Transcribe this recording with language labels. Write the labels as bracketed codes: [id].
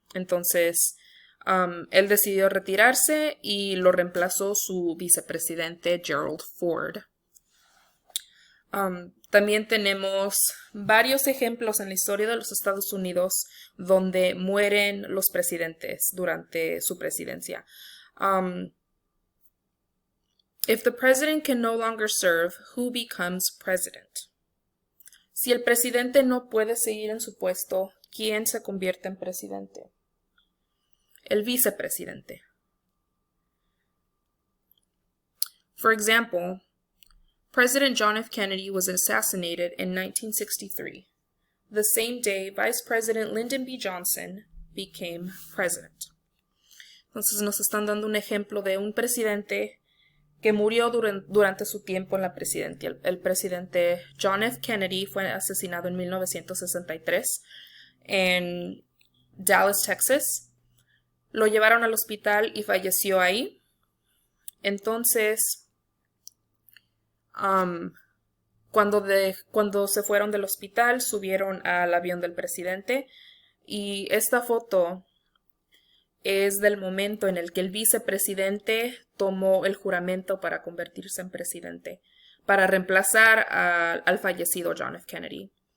[es] Entonces, él decidió retirarse y lo reemplazó su vicepresidente Gerald Ford. También tenemos varios ejemplos en la historia de los Estados Unidos donde mueren los presidentes durante su presidencia. [en] If the president can no longer serve, who becomes president? [es] Si el presidente no puede seguir en su puesto, ¿quién se convierte en presidente? El vicepresidente. [en] For example, President John F. Kennedy was assassinated in 1963. The same day, Vice President Lyndon B. Johnson became president. [es] Entonces nos están dando un ejemplo de un presidente que murió durante su tiempo en la presidencia. El presidente John F. Kennedy fue asesinado en 1963 en Dallas, Texas. Lo llevaron al hospital y falleció ahí. Entonces, cuando se fueron del hospital, subieron al avión del presidente y esta foto es del momento en el que el vicepresidente tomó el juramento para convertirse en presidente, para reemplazar al fallecido John F. Kennedy.